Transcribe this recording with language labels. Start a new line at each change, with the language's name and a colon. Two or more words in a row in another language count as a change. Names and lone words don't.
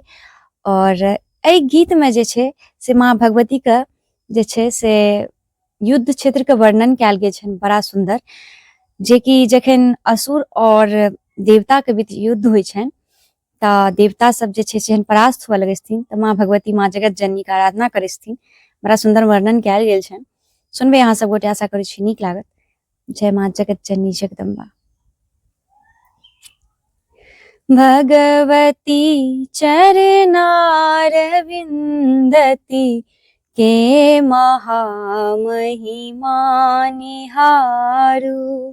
Maithili: और एहि गीत में जे छै से माँ भगवती के जे छै से युद्ध क्षेत्र के वर्णन कयल गेल छनि बड़ा सुंदर, जे कि जखन असुर और देवता के बीच युद्ध होइ छनि तऽ देवता सब जे छै से परास्त हुआ लगै छथिन तऽ माँ भगवती माँ जगत जननी के आराधना करै छथिन। बड़ा सुंदर वर्णन कयल गेल छनि, सुनबै अहाँ सब गोटे, आशा करै छी नीक लागत। जय माँ जगत जननी जगदम्बा। भगवती चरनारविंदति के महामहिमा निहारू।